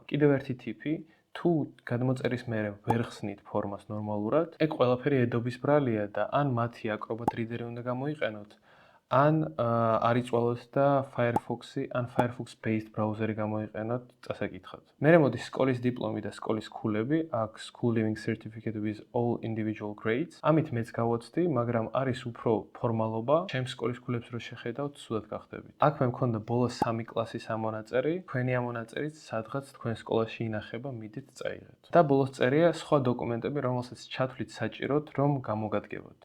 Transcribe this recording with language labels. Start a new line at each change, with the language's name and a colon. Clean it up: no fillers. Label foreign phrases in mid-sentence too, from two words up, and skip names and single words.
Georgian: კიდევ ერთი ტიპი, თუ გადმოწერის მერე ვერ ხსნით ფორმას ნორმალურად, ეგ ყველაფერი Adobe-ის ბრალია და ან მათი Acrobat Reader-ი უნდა გამოიყენოთ, ან არ იწვალოთ და Firefox-ი ან Firefox-based ბრაუზერი გამოიყენოთ წასაკითხად. მერე მოდის სკოლის დიპლომი და სკოლის ქულები, აქ
English: School Leaving Certificate with all individual grades.
Georgian: ამით მეც გავოცდი, მაგრამ არის უფრო ფორმალობა. ჩემს სკოლის ქულებს რო შეხედავთ, სულად გახდებით. აქ მე მქონდა ბოლოს 3 კლასის ამონაწერი, თქვენი ამონაწერიც სადღაც თქვენ სკოლაში ინახება, მიდით წაიღეთ. და ბოლოს წერია სხვა დოკუმენტები, რომელსაც ჩათვლით საჭიროდ, რომ გამოგადგებოთ.